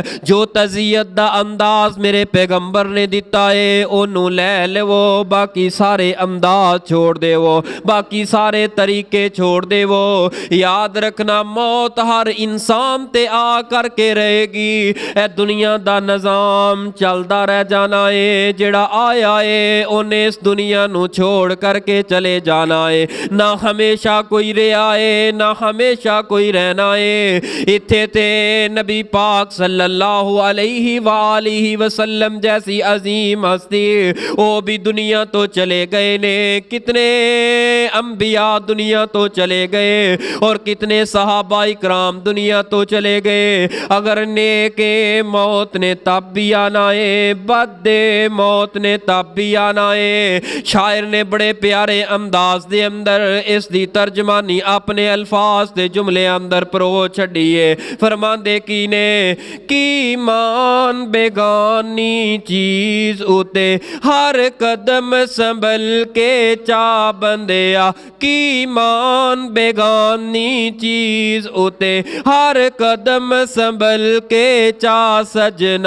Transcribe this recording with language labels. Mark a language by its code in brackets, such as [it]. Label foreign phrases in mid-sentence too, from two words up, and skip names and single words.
[pa] ਜੋ ਤਜ਼ੀਅਤ ਦਾ ਅੰਦਾਜ਼ ਮੇਰੇ ਪੈਗੰਬਰ ਨੇ ਦਿੱਤਾ ਹੈ ਓਨੂੰ ਲੈ ਲੇਵੋ, ਬਾਕੀ ਸਾਰੇ ਅੰਦਾਜ਼ ਛੋੜ ਦੇਵੋ, ਬਾਕੀ ਸਾਰੇ ਤਰੀਕੇ ਛੋੜ ਦੇਵੋ। ਯਾਦ ਰੱਖਣਾ, ਮੌਤ ਹਰ ਇਨਸਾਨ ਤੇ ਆ ਕਰਕੇ ਰਹੇਗੀ। ਏ ਦੁਨੀਆ ਦਾ ਨਿਜ਼ਾਮ ਚੱਲਦਾ ਰਹਿ ਜਾਣਾ ਹੈ, ਜਿਹੜਾ ਆਇਆ ਹੈ ਉਹਨੇ ਇਸ ਦੁਨੀਆ ਨੂੰ ਛੋੜ ਕਰਕੇ ਚਲੇ ਜਾਣਾ ਏ। ਨਾ ਹਮੇਸ਼ਾ ਕੋਈ ਰਿਹਾ ਏ, ਨਾ ਹਮੇਸ਼ਾ ਕੋਈ ਰਹਿਣਾ ਏ। ਇੱਥੇ ਤੇ ਨਬੀ ਪਾਕ [ar] صلى الله عليه وآله وسلم [pa] ਜੈਸੀ ਅਜ਼ੀਮ ਹਸਤੀ ਵੋ ਭੀ ਦੁਨੀਆ ਤੋ ਚਲੇ ਗਏ ਨੇ। ਕਿਤਨੇ ਅੰਬੀਆ ਦੁਨੀਆ ਤੋ ਚਲੇ ਗਏ ਔਰ ਕਿਤਨੇ ਸਹਾਬਾ ਇਕਰਾਮ ਦੁਨੀਆ ਤੋ ਚਲੇ ਗਏ। ਅਗਰ ਨੇਕੇ ਮੌਤ ਨੇ ਤਬ ਭੀ ਆਣਾ ਹੈ, ਬਦੇ ਮੌਤ ਨੇ ਤਬ ਭੀ ਆਣਾ ਹੈ। ਸ਼ਾਇਰ ਨੇ ਬੜੇ ਪਿਆਰੇ ਅੰਦਾਜ਼ ਦੇ ਅੰਦਰ ਇਸ ਦੀ ਤਰਜਮਾਨੀ ਅਪਨੇ ਅਲਫ਼ਾਜ਼ ਦੇ ਜੁਮਲੇ ਅੰਦਰ ਪਰੋ ਛੱਡੀ ਹੈ। ਫ਼ਰਮਾਂਦੇ ਕੀ ਨੇ ਕੀ ਮਾਨ ਬੇਗਾਨੀ ਚੀਜ਼ ਉੱਤੇ ਹਰ ਕਦਮ ਸੰਭਲ ਕੇ ਚਾ ਬੰਦਿਆ। ਕੀ ਮਾਨ ਬੇਗਾਨੀ ਚੀਜ਼ ਉੱਤੇ ਹਰ ਕਦਮ ਸੰਭਲ ਕੇ ਚਾ ਸੱਜਣਾ।